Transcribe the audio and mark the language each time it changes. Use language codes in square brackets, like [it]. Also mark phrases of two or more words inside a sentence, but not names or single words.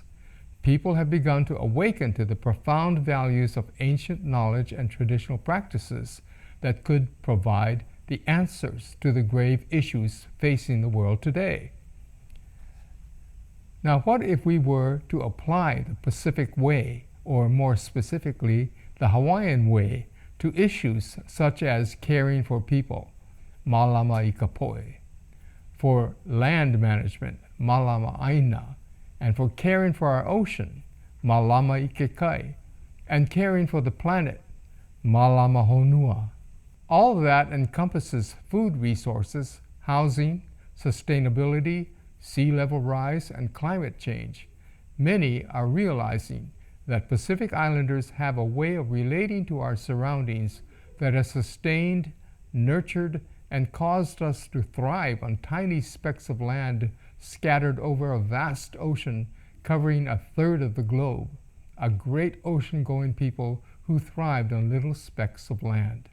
[en] People have begun to awaken to the profound values of ancient knowledge and traditional practices that could provide the answers to the grave issues facing the world today. Now, what if we were to apply the Pacific Way, or more specifically, the Hawaiian Way, to issues such as caring for people, [haw] malama i ka poʻe, [en] for land management, [haw] malama aina, [en] and for caring for our ocean, [haw] malama i ke kai, [en] and caring for the planet, [haw] malama honua. [en] All of that encompasses food resources, housing, sustainability, sea level rise, and climate change. Many are realizing that Pacific Islanders have a way of relating to our surroundings that has sustained, nurtured, and caused us to thrive on tiny specks of land scattered over a vast ocean covering a third of the globe, a great ocean-going people who thrived on little specks of land.